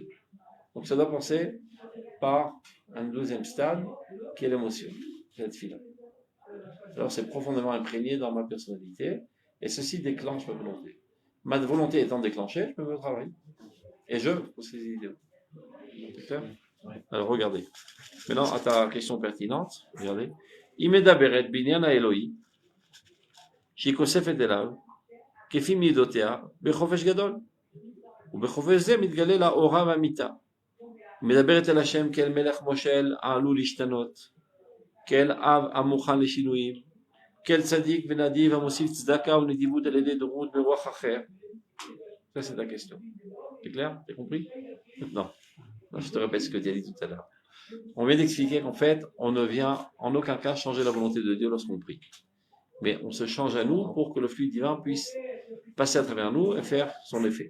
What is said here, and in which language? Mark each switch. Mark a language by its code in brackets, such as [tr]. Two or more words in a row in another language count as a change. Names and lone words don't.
[fr] Donc ça doit passer par un deuxième stade, qui est l'émotion, la tfila. Alors c'est profondément imprégné dans ma personnalité, et ceci déclenche ma volonté. Ma volonté étant déclenchée, je me mets au travail. Et je pour ces idéaux. C'est clair? Alors regardez. Maintenant, à ta question pertinente, regardez. [he] עמידה ברת בנין אלהים, שכוספת אליו, כפי מידותיה, בחופש גדול. ובחופש זה מתגלה לאורה והמיתה. מדברת אל השם כאל מלך מושל העלול להשתנות, כאל אב המוכן לשינויים, כאל צדיק ונדיב המוסיף צדקה ונדיבות על ידי דורות ברוח אחר. [fr] Ça c'est ta question. C'est clair? T'as compris? Non. Non, je te répète ce que tu as dit tout à l'heure. On vient d'expliquer qu'en fait, on ne vient en aucun cas changer la volonté de Dieu lorsqu'on prie. Mais on se change à nous pour que le flux divin puisse passer à travers nous et faire son effet.